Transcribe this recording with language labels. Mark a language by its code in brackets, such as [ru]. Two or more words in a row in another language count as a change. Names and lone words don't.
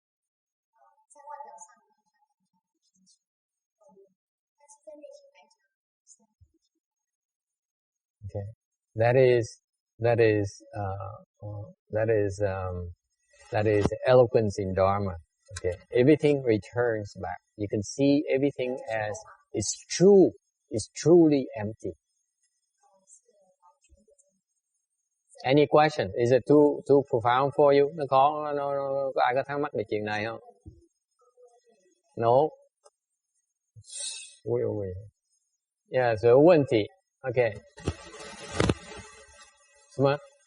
[en] Okay, that is eloquence in Dharma. Okay, everything returns back. You can see everything as it's true. It's truly empty. Any question? Is it too profound for you? [vi] Có ai có thắc mắc về chuyện này không? [en] No. Yeah, [zh] 所以问题 OK 什么？